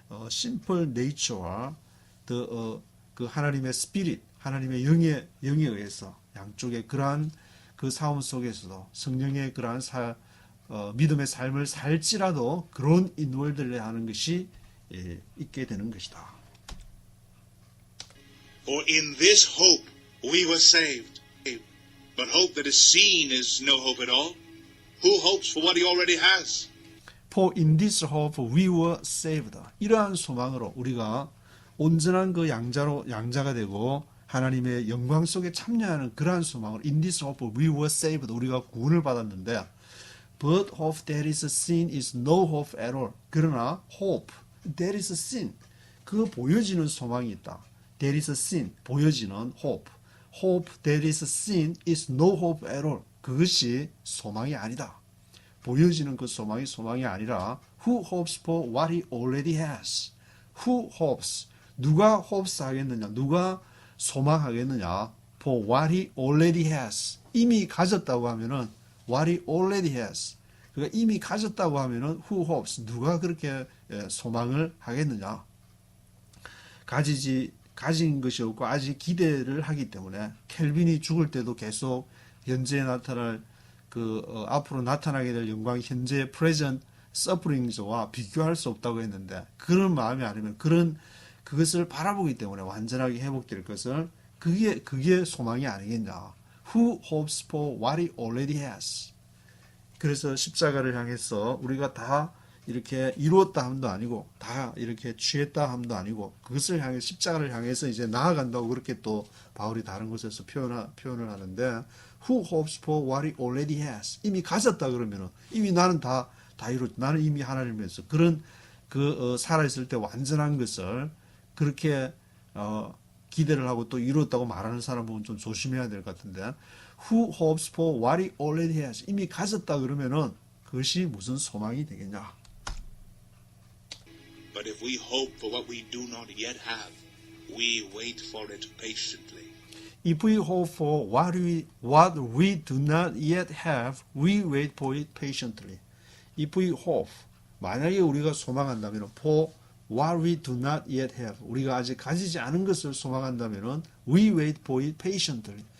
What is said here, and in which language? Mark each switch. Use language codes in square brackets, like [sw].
[ko] simple nature와 그 하나님의 spirit, 하나님의 영에 의해서 양쪽의 그러한 그 싸움 속에서도 성령의 그러한 믿음의 삶을 살지라도 그런 인월들을 하는 것이 있게 되는 것이다. [en] For in this hope we were saved. But hope that is seen is no hope at all. Who hopes for what he already has? For in this hope we were saved. [ko] 이러한 소망으로 우리가 온전한 그 양자가 되고 하나님의 영광 속에 참여하는 그러한 소망으로 [en] in this hope we were saved. [ko] 우리가 구원을 받았는데 [en] but hope that is seen is no hope at all. [ko] 그러나 [en] hope that is seen [ko] 그 보여지는 소망이 있다. [en] That is seen [ko] 보여지는 [en] hope. Hope that is seen is no hope at all. [ko] 그것이 소망이 아니다. 보여지는 그 소망이 아니라 [en] who hopes for what he already has. Who hopes [ko] 누가 [en] hopes 하겠느냐? [ko] 누가 소망하겠느냐? [en] For what he already has. [ko] 이미 가졌다고 하면은 [en] what he already has. [ko] 그러니까 이미 가졌다고 하면은 who hopes 누가 그렇게 소망을 하겠느냐? 가진 것이 없고 아직 기대를 하기 때문에 켈빈이 죽을 때도 계속 현재에 나타날 앞으로 나타나게 될 영광 현재의 [en] present sufferings [ko] 와 비교할 수 없다고 했는데 그런 마음이 아니면 그것을 바라보기 때문에 완전하게 회복될 것을 그게 소망이 아니겠냐. [en] Who hopes for what he already has. [ko] 그래서 십자가를 향해서 우리가 다 이렇게 이루었다 함도 아니고 다 이렇게 취했다 함도 아니고 그것을 향해 십자가를 향해서 이제 나아간다고 그렇게 또 바울이 다른 곳에서 표현을 하는데 [en] who hopes for what he already has. [ko] 이미 가졌다 그러면은 이미 나는 다 이뤘 나는 이미 하나님에서 그런 살아있을 때 완전한 것을 그렇게 기대를 하고 또 이뤘다고 말하는 사람 보면 좀 조심해야 될 것 같은데 [en] who hopes for what he already has. [ko] 이미 가졌다 그러면은 그것이 무슨 소망이 되겠냐. [en] But if we hope for what we do not yet have, we wait for it patiently. If we hope for what we do not yet have, we wait for it patiently. If we hope, [ko] 만약에 우리가 소망한다면 [en] for what we do not yet have, [ko] 우리가 아직 가지지 않은 것을 소망한다면 [en] we wait for it patiently.